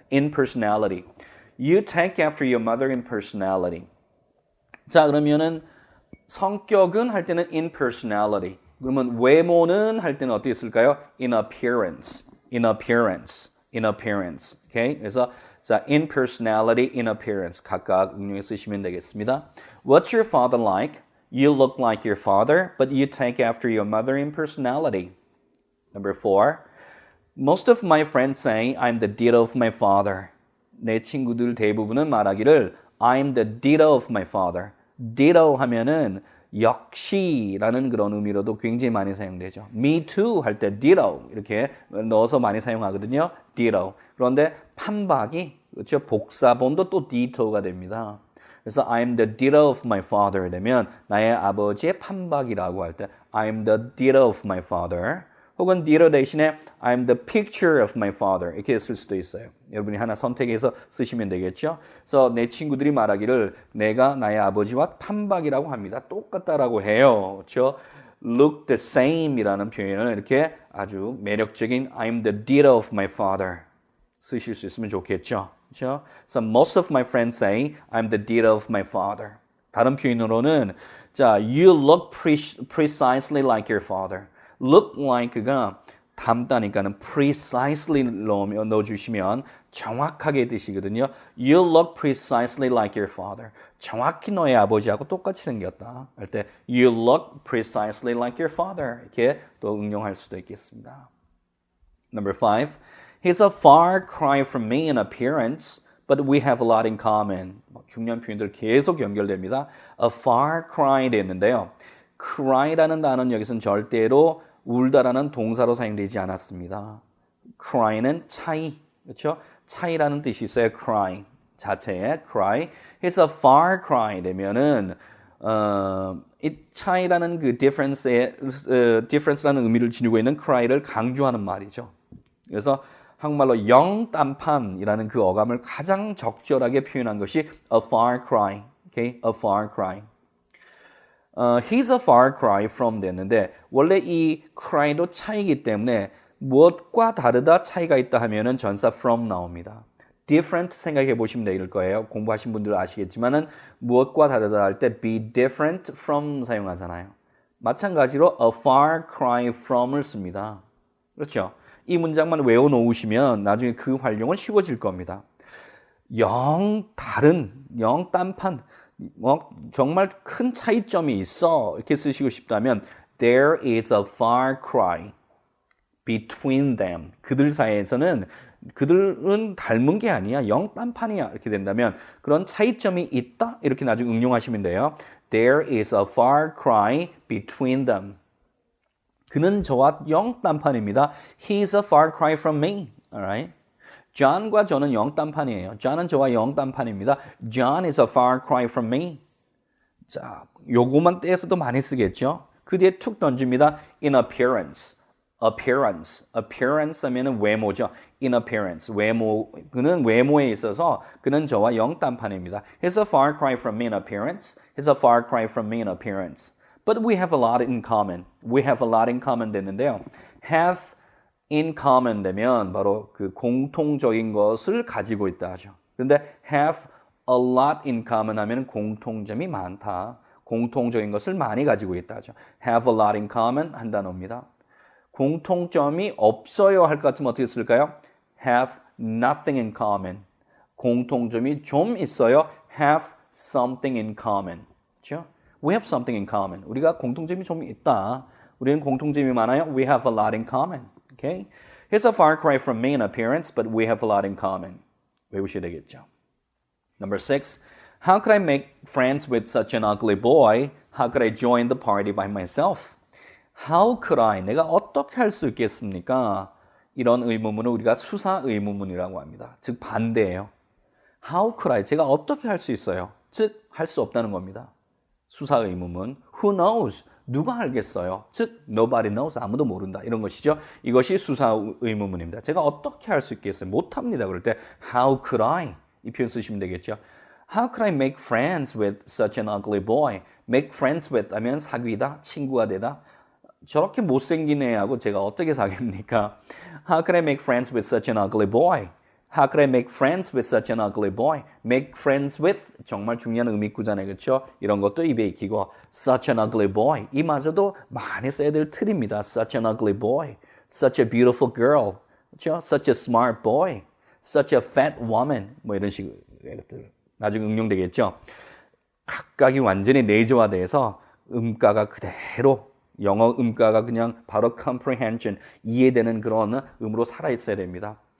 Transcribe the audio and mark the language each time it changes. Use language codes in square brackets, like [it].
[en] In personality. You take after your mother in personality. [ko] 자, 그러면은 성격은 할 때는 [en] in personality. [ko] 그러면 외모는 할 때는 어떻게 쓸까요? [en] In appearance. In appearance. In appearance. Okay? [ko] 그래서 자, [en] in personality, in appearance [ko] 각각 응용해 쓰시면 되겠습니다. [en] What's your father like? You look like your father, but you take after your mother in personality. Number 4. Most of my friends say I'm the ditto of my father. [ko] 내 친구들 대부분은 말하기를 [en] I'm the ditto of my father. [ko] ditto 하면은 역시라는 그런 의미로도 굉장히 많이 사용되죠. Me too 할 때 ditto 이렇게 넣어서 많이 사용하거든요. ditto. 그런데 판박이 그렇죠. 복사본도 또 ditto가 됩니다. 그래서 [en] I'm the ditto of my father [ko] 되면 나의 아버지의 판박이라고 할 때 I'm the ditto of my father. 혹은 ditto 대신에 [en] I'm the picture of my father [ko] 이렇게 쓸 수도 있어요. 여러분이 하나 선택해서 쓰시면 되겠죠. 그래서 내 친구들이 말하기를 내가 나의 아버지와 판박이라고 합니다. 똑같다라고 해요. 그렇죠? Look the same이라는 표현을 이렇게 아주 매력적인 [en] I'm the ditto of my father [ko] 쓰실 수 있으면 좋겠죠. 그렇죠? [en] So most of my friends say I'm the ditto of my father. [ko] 다른 표현으로는 자, [en] you look precisely like your father. look like가 닮다니까는 precisely [ko] 넣어주시면 정확하게 뜻이거든요. [en] You look precisely like your father. [ko] 정확히 너의 아버지하고 똑같이 생겼다. 할 때 [en] you look precisely like your father. [ko] 이렇게 또 응용할 수도 있겠습니다. [en] Number 5. He's a far cry from me in appearance, but we have a lot in common. [ko] 중요한 표현들 계속 연결됩니다. A far cry 됐는데요. cry라는 단어는 여기서는 절대로 울다라는 동사로 사용되지 않았습니다. cry는 차이, 그렇죠? 차이라는 뜻이 있어요. cry 자체에 cry. [en] It's a far cry [ko] 되면은 이 차이라는 그 difference라는 의미를 지니고 있는 cry를 강조하는 말이죠. 그래서 한국말로 영딴판이라는 그 어감을 가장 적절하게 표현한 것이 a far cry. [en] Okay? A far cry. [ko] He's a far cry from 됐는데 원래 이 cry도 차이기 때문에 무엇과 다르다 차이가 있다 하면은 전사 from 나옵니다. different 생각해 보시면 될 거예요. 공부하신 분들은 아시겠지만은 무엇과 다르다 할 때 be different from 사용하잖아요. 마찬가지로 a far cry from을 씁니다. 그렇죠? 이 문장만 외워놓으시면 나중에 그 활용은 쉬워질 겁니다. 영 다른, 영 딴판, 정말 큰 차이점이 있어 이렇게 쓰시고 싶다면 [en] there is a far cry between them. [ko] 그들 사이에서는 그들은 닮은 게 아니야. 영 딴판이야. 이렇게 된다면 그런 차이점이 있다. 이렇게 나중에 응용하시면 돼요. [en] There is a far cry between them. [ko] 그는 저와 영 딴판입니다. [en] He's a far cry from me. Alright? [ko] John과 저는 영 딴판이에요. John은 저와 영 딴판입니다. [en] John is a far cry from me. [ko] 자, 요거만 떼서도 많이 쓰겠죠. 그 뒤에 툭 던집니다. [en] In appearance. [ko] appearance. appearance 하면은 외모죠. in appearance. 외모. 그는 외모에 있어서 그는 저와 영 딴판입니다. [en] He's a far cry from me in appearance. He's a far cry from me in appearance. But we have a lot in common. We have a lot in common 됐는데요. [ko] have in common 되면 바로 그 공통적인 것을 가지고 있다 하죠. 그런데 have a lot in common 하면 공통점이 많다. 공통적인 것을 많이 가지고 있다 하죠. have a lot in common 한 단어입니다. 공통점이 없어요 할 것 같으면 어떻게 쓸까요? [en] have nothing in common. [ko] 공통점이 좀 있어요. [en] have something in common. [ko] 그렇죠? [en] We have something in common. [ko] 우리가 공통점이 좀 있다. 우리는 공통점이 많아요. [en] We have a lot in common. Okay? He's a far cry from me in appearance, but we have a lot in common. [ko] 외우셔야 되겠죠. [en] Number 6. How could I make friends with such an ugly boy? How could I join the party by myself? How could I? [ko] 내가 어떻게 할 수 있겠습니까? 이런 의문문을 우리가 수사 의문문이라고 합니다. 즉 반대예요. How could I? 제가 어떻게 할 수 있어요? 즉 할 수 없다는 겁니다. 수사 의문문. [en] Who knows? [ko] 누가 알겠어요? 즉 [en] nobody knows. [ko] 아무도 모른다. 이런 것이죠. 이것이 수사 의문문입니다. 제가 어떻게 할 수 있겠어요? 못합니다. 그럴 때 [en] How could I? [ko] 이 표현 쓰시면 되겠죠. [en] How could I make friends with such an ugly boy? Make friends with [ko] 하면 사귀다, 친구가 되다. 저렇게 못생긴 애하고 제가 어떻게 사귀입니까? [en] How could I make friends with such an ugly boy? How could I make friends with such an ugly boy? [ko] Make friends with 정말 중요한 의미구잖아요. 그렇죠? 이런 것도 입에 익히고 [en] such an ugly boy [ko] 이마저도 많이 써야 될 틀입니다. [en] Such an ugly boy. Such a beautiful girl. [ko] 그렇죠? [en] Such a smart boy. Such a fat woman. [ko] 뭐 이런 식의 것들 나중에 응용되겠죠? 각각이 완전히 내재화돼서 음가가 그대로 영어 음가가 그냥 바로 comprehension, 이해되는 그런 음으로 살아있어야 됩니다.